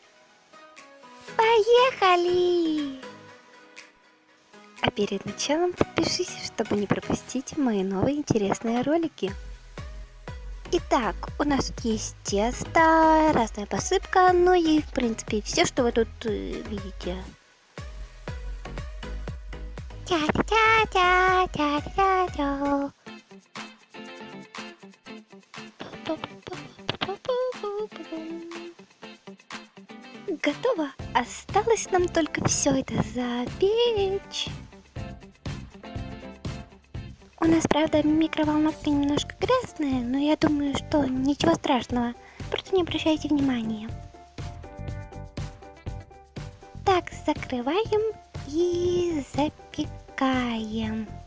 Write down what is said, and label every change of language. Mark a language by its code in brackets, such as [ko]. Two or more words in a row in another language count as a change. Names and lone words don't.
[ru] Поехали! А перед началом подпишись, чтобы не пропустить мои новые интересные ролики. Итак, у нас тут есть тесто, разная посыпка, ну и в принципе все, что вы тут видите. Тя-тя-тя-тя-тя-тя-тя. Готово! Осталось нам только все это запечь. У нас, правда, микроволновка немножко грязная, но я думаю, что ничего страшного. Просто не обращайте внимания. Так, закрываем и запекаем.